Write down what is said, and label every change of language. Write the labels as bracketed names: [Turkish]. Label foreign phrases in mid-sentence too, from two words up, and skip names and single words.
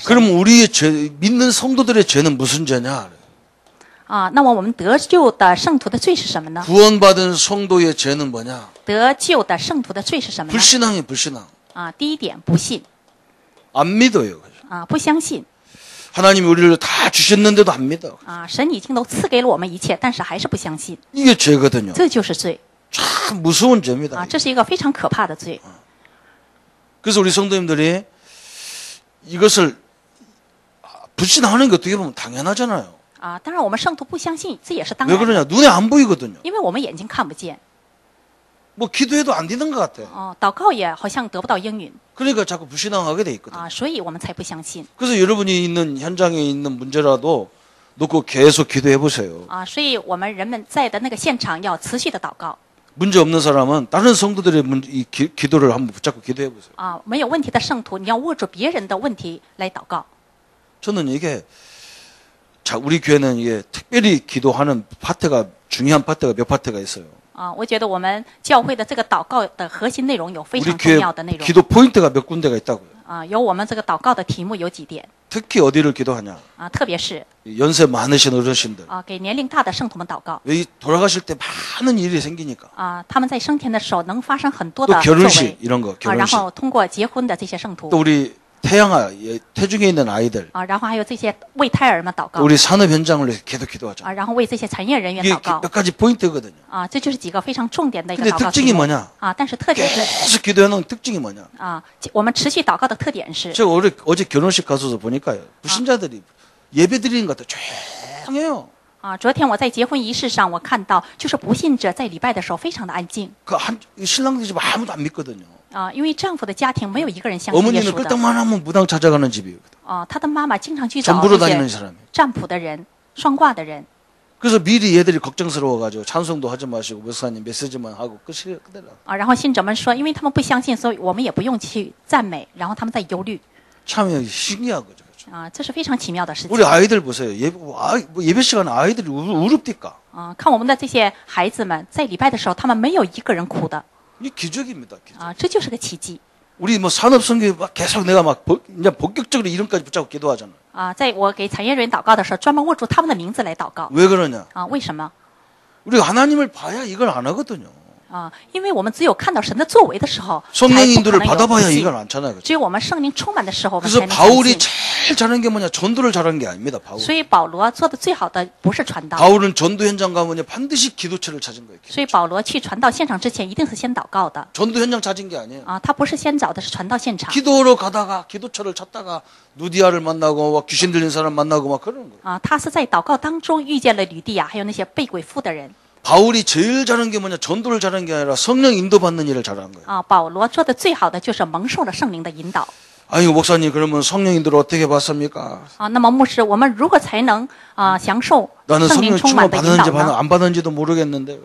[Korean] 그럼 우리의 죄, 믿는 성도들의 죄는 무슨 죄냐? [Chinese] 那么我们得救的圣徒的罪是什么呢？ [Korean] 구원받은 성도의 죄는 뭐냐? [Chinese] 得救的圣徒的罪是什么呢？ [Korean] 불신앙이 불신앙. [Chinese] 第一点，不信 [Korean] 안 믿어요. [Chinese] 不相信 [Korean] 하나님이 우리를 다 주셨는데도 안 믿어. [Chinese] 神已经都赐给了我们一切，但是还是不相信， [Korean] 이게 죄거든요. [Chinese] 这就是罪 [Korean] 참 무서운 죄입니다. [Chinese] 这是一个非常可怕的罪。 [Korean] 그래서 우리 성도님들이 이것을 불신하는 게 어떻게 보면 당연하잖아요. [Chinese] 当然我们圣徒不相信，这也是当 [Korean] 왜 [Chinese] 然的， [Korean] 그러냐? 눈에 안 보이거든요. [Chinese] 因为我们眼睛看不见， [Korean] 뭐 기도해도 안 되는 것 같아. [Chinese] 祷告也好像得不到应允 [Korean] 그러니까 자꾸 불신앙하게 돼 있거든요. [Chinese] 所以我们才不相信 [Korean] 그래서 여러분이 있는 현장에 있는 문제라도 놓고 계속 기도해 보세요. [Chinese] 所以我们人们在的那个现场要持续的祷告 [Korean] 문제 없는 사람은 다른 성도들의 이 기도를 한번 붙잡고 기도해 보세요. [Chinese] 没有问题的圣徒，你要握住别人的问题来祷告 [Korean] 저는 이게 우리 교회는 이게 특별히 기도하는 파트가 중요한 파트가 몇 파트가 있어요. [Chinese] 我觉得我们教会的这个祷告的核心内容有非 [Korean] 우리 [Chinese] 常重 [Korean] 교회 [Chinese] 要的内容 [Korean] 기도 포인트가 몇 군데가 있다고요. [Chinese] 有我们这个祷告的题目有几点 [Korean] 특히 어디를 기도하냐? [Chinese] 特别是 [Korean] 연세 많으신 어르신들. [Chinese] 给年龄大的圣徒们祷告 [Korean] 왜 돌아가실 때 많은 일이 생기니까. [Chinese] 他们在升天的时候能发生很多 [Korean] 또 [Chinese] 的作 [Korean] 결혼식 [Chinese] 为 [Korean] 이런 거 [Chinese] 然 [Korean] 결혼식. [Chinese] 后通过结婚的这些圣徒 [Korean] 또 우리 태중에 있는 아이들. [Chinese] 然后还有这些为胎儿们祷 [Korean] 또 [Chinese] 告 [Korean] 우리 산업 현장을 위해서 계속 기도하자. [Chinese] 然后为这些产业人员 [Korean] 이게 [Chinese] 祷告 [Korean] 몇 가지 포인트거든요. [Chinese] 这就是几个非常重点的一个 [Korean] 근데 [Chinese] 祷告 [Korean] 특징이 [Chinese] 题目 [Korean] 뭐냐? [Chinese] 但是特点是 [Korean] 계속 기도해놓은 특징이 뭐냐? [Chinese] 我们持续祷告的特点是 [Korean] 제가 어제 결혼식 가서도 보니까요. 불신자들이 예배 드리는 것 같아 조용해요. [Chinese] 昨天我在结婚仪式上，我看到就是不信者在礼拜的时候非常的安静 [Korean] 신랑들 집 아무도 안 믿거든요. [Chinese] 因为丈夫的家庭没有一个人相信耶 [Korean] 어머니는 [Chinese] 稣的 [Korean] 끌떡만 하면 무당 찾아가는 집이거든. [Chinese] 他的妈妈经常去找 [Korean] 전부로 [Chinese] 这 [Korean] 다니는 [Chinese] 些 [Korean] 사람이. [Chinese] 占卜的人、双卦的人 [Korean] 그래서 미리 얘들이 걱정스러워가지고 찬송도 하지 마시고 목사님 메시지만 하고 끝이에요. 그대로. [Chinese] 然后信者们说，因为他们不相信，所以我们也不用去赞美，然后他们在忧虑 [Korean] 참 신기한 거죠. [Chinese] 这是非常奇妙的事情 [Korean] 우리 아이들 보세요. 예배 시간에 아이들이 우릅디까? [Chinese] 看我们的这些孩子们在礼拜的时候，他们没有一个人哭的 [Korean] 이 기적입니다. 기적. [Chinese] 这就是个奇迹 [Korean] 우리 뭐 산업성교 막 계속 내가 막 이제 본격적으로 이름까지 붙잡고 기도하잖아. [Chinese] 在我给产业人员祷告的时候，专门握住他们的名字来祷告 [Korean] 왜 그러냐? [Chinese] 为什么 [Korean] 우리가 하나님을 봐야 이걸 안 하거든요. [Chinese] 因为我们只有看到神的作为的时候，才 [Korean] 성령 [Chinese] 不可 [Korean] 인도를 [Chinese] 能有不 [Korean] 받아봐야 [Chinese] 信 [Korean] 이걸 안 찾아요. [Chinese] 只有我们圣灵充满的时候，我们 [Korean] 그래서 [Chinese] 才能相 [Korean] 바울이 [Chinese] 信。 [Korean] 잘한 게 뭐냐? 전도를 잘한 게 아닙니다. 바울. [Chinese] 所以保罗做的最好的不是传道， [Korean] 바울은 전도 현장 가면 반드시 기도처를 찾은 거예요. [Chinese] 所以保罗去传道现场之前一定是先祷告的 [Korean] 전도 현장 찾은 게 아니에요. [Chinese] 啊，他不是先找的是传道现场 [Korean] 기도로 가다가 기도처를 찾다가 누디아를 만나고 막 귀신 들린 사람 만나고 막 그러는 거예요. [Chinese] 啊，他是在祷告当中遇见了吕地亚，还有那些被鬼附的人 [Korean] 바울이 제일 잘한 게 뭐냐? 전도를 잘한 게 아니라 성령 인도받는 일을 잘한 거예요. 啊。 [Chinese] 保罗做的最好的就是蒙受了圣灵的引导 [Korean] 아이고 목사님 그러면 성령 인도를 어떻게 받습니까? 啊。 [Chinese] 那么牧师，我们如何才能享受 [Korean] 나는 [Chinese] 圣灵 [Korean] 성령 [Chinese] 充 [Korean] 충만 [Chinese] 满的引导 [Korean] 받았는지 [Chinese] 呢？ [Korean] 안 받았는지도 모르겠는데